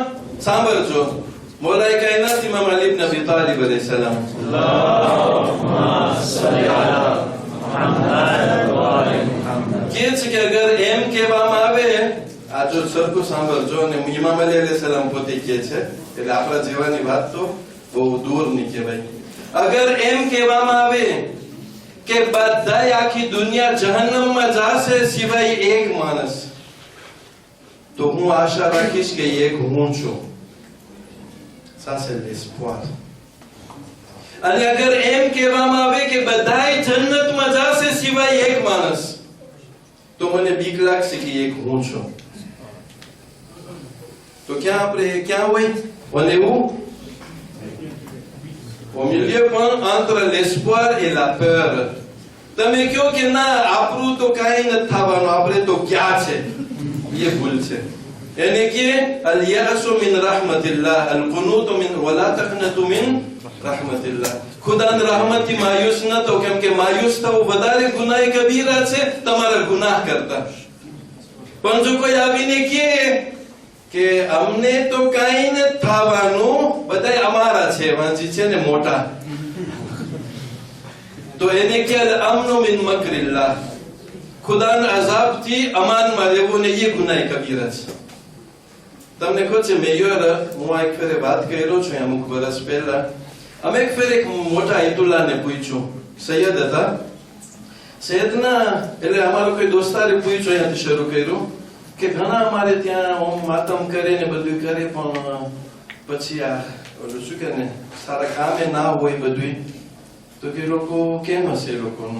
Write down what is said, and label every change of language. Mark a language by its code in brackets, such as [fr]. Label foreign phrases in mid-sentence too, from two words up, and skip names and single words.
[gu] સાંભળજો, મૌલાએ કાયનાત ઇમામ અલી ઇબ્ન અબી તાલિબ [ar] عليه السلام [gu] કહે છે કે અગર એમ કહેવામાં આવે, આ જો સરખું સાંભળજો, અને ઇમામ અલી [ar] عليه السلام [gu] પોતે કહે છે, એટલે આપણા જેવાની વાત તો બહુ દૂરની કહેવાય. અગર એમ કહેવામાં આવે કે બધાય આખી દુનિયા જહન્નમમાં જાશે સિવાય એક માણસ, તો હું આશા રાખીશ કે એક હું છું. [fr] Ça c'est l'espoir. [gu] અને અગર એમ કહેવામાં આવે કે બધાય જન્નતમાં જાશે સિવાય એક માણસ, તો મને બીક લાગશે કે એક હું છું. તો ક્યાં આપણે ક્યાં હોય? અને એવું [fr] au milieu [gu] પણ [fr] entre l'espoir et la peur. [gu] તમે કહો કે ના આપણું તો કાંઈ નથી થવાનું, આપણે તો ક્યાં છે, એ ભૂલ છે. [ar] એને કે اليأس من رحمة الله، القنوط من ولا تقنطوا من رحمة الله. [gu] ખુદાની rahmatથી માયુસ ન થો, કેમ કે માયુસ થવું વધારે ગુનાહ કબીરા છે તમારા ગુનાહ કરતા. પણ જો કોઈ આવીને કે અમને તો કાંઈ નથી થવાનું, બધાય અમારા છે, વાંચી છે ને મોટા, તો એને કે [ar] الأمن من مكر الله, [gu] ખુદાના અઝાબથી અમાનમાં રહેવું ને એ ગુનાહ કબીરા છે. તમને ખબર છે મેયર, હું એક ફેરે વાત કર્યો છું અમુક વર્ષ પહેલા. અમે એક ફેર એક મોટા આયતુલ્લાને પૂછ્યું, સૈયદ હતા, સૈયદના એટલે અમારો કોઈ દોસ્તારે પૂછ્યું, અહીંયાથી શરૂ કર્યું કે ઘણા અમારે ત્યાં ઓમ માતમ કરે ને બધું કરે, પણ પછી આ ઓલું શું કે ને સારા કામે ના હોય બધું, તો કે લોકો કેમ હશે એ લોકોનું?